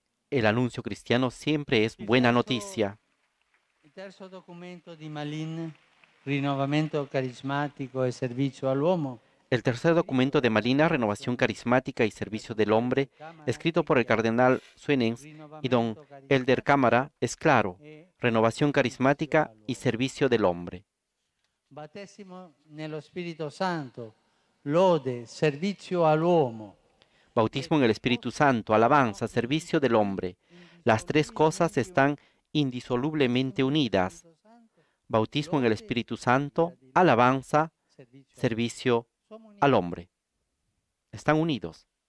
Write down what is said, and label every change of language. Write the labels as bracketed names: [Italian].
[Spanish] El anuncio cristiano siempre es buena noticia. [Italian] Il terzo documento di Malin, Rinnovamento carismatico e servizio all'uomo. [Spanish] El tercer documento de Malina, Renovación Carismática y Servicio del Hombre, escrito por el cardenal Suenens y don Elder Cámara, es claro: renovación carismática y servicio del hombre. [Italian] Battesimo nello Spirito Santo, lode, servizio all'uomo. [Spanish] Bautismo en el Espíritu Santo, alabanza, servicio del hombre. Las tres cosas están indisolublemente unidas. Bautismo en el Espíritu Santo, alabanza, servicio al hombre. Están unidos.